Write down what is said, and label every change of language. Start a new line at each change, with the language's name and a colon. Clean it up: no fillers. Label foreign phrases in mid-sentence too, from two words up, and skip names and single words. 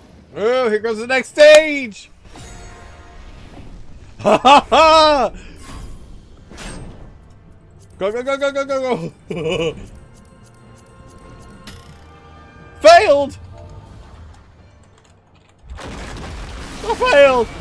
English: Oh, here goes the next stage! Ha ha ha! Go, go, go, go, go, go, go! Failed! I failed!